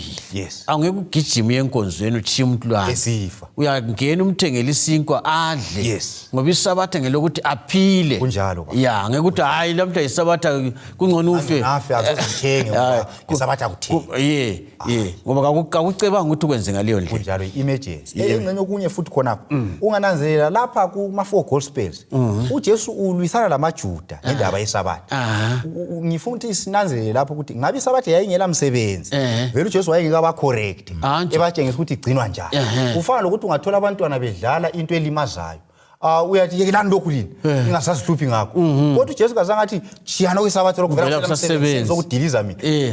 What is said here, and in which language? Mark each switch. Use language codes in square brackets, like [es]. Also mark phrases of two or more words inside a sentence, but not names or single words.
[nd] Angeke ugijime enkonzweni uchiye umuntu lwana esifa, uyangena umthengele isinkwa adle, ngoba isabatha ngelokuthi aphile. Kunjalo ngeke ukuthi hayi lamhla isabatha kungcono ufe nafe azozithenge ngesabatha kuthini. Ngoba kakucebanga ukuthi ukwenze ngaleyo ndlela. Kunjalo i-emergency. Engcenye okunye futhi khona ungananzelela lapha kuma-4 gospels uJesu ulwisana lamaJuda ngendaba yesabatha. Ngifuna ukuthi sinanzelele lapho ukuthi ngabe isabatha yayingela msebenzi, vele uJesu wayengeka correct ebatshengisa ukuthi igcinwa njani. Kufana lokuthi ungathola abantwana bedlala into elimazayo, uyathi yekelani lokhu lini ingasazihluphi ngakho, kodwa uJesu kazange athi chiyana kwisabatha lokhu vele umsebenzi okudiliza mina.